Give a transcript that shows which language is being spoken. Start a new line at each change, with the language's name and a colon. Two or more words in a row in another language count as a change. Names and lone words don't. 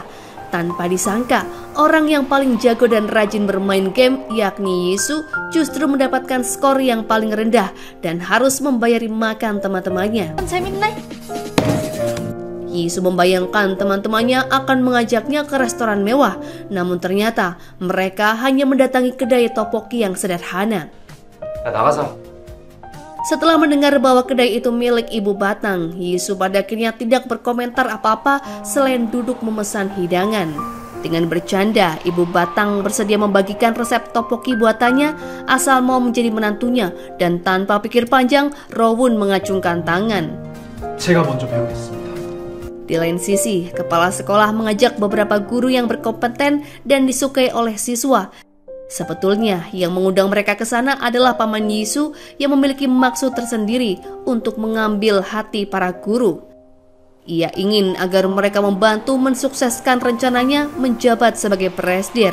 Indonesian: Tanpa disangka, orang yang paling jago dan rajin bermain game, yakni Yisu, justru mendapatkan skor yang paling rendah dan harus membayari makan teman-temannya.
Korean: 재밌네?
Indonesian: Yisu membayangkan teman-temannya akan mengajaknya ke restoran mewah, namun ternyata mereka hanya mendatangi kedai topoki yang sederhana.
Korean: 야, 나가자.
Indonesian: Setelah mendengar bahwa kedai itu milik Ibu Batang, Yisu pada akhirnya tidak berkomentar apa-apa selain duduk memesan hidangan. Dengan bercanda, Ibu Batang bersedia membagikan resep topoki buatannya asal mau menjadi menantunya, dan tanpa pikir panjang, Rowoon mengacungkan tangan.
Korean: 제가 먼저 배우겠습니다.
Indonesian: Di lain sisi, kepala sekolah mengajak beberapa guru yang berkompeten dan disukai oleh siswa. Sebetulnya yang mengundang mereka ke sana adalah Paman Yisu yang memiliki maksud tersendiri untuk mengambil hati para guru. Ia ingin agar mereka membantu mensukseskan rencananya menjabat sebagai presdir.